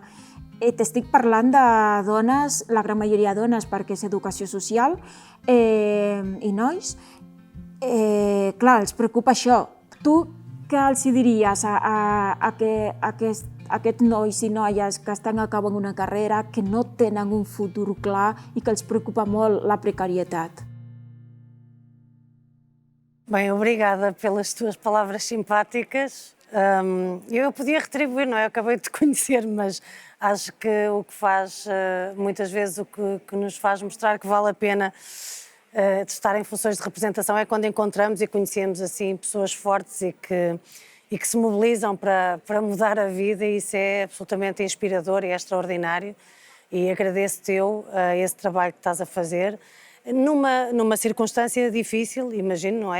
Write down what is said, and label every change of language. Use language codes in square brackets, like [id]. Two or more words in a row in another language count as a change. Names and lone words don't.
[ca] T'estic parlant de dones, la gran majoria de dones, perquè és educació social, i nois. Clar, els preocupa això. Tu què els diries a aquests nois i noies que estan acabant una carrera, que no tenen un futur clar i que els preocupa molt la precarietat? [pt] Bem, obrigada pelas tuas palavras simpáticas. Eu podia retribuir, não é? Eu acabei de te conhecer, mas acho que o que faz, muitas vezes, o que nos faz mostrar que vale a pena de estar em funções de representação é quando encontramos e conhecemos assim pessoas fortes e que se mobilizam para mudar a vida, e isso é absolutamente inspirador e é extraordinário, e agradeço-te esse trabalho que estás a fazer numa circunstância difícil, imagino, não é?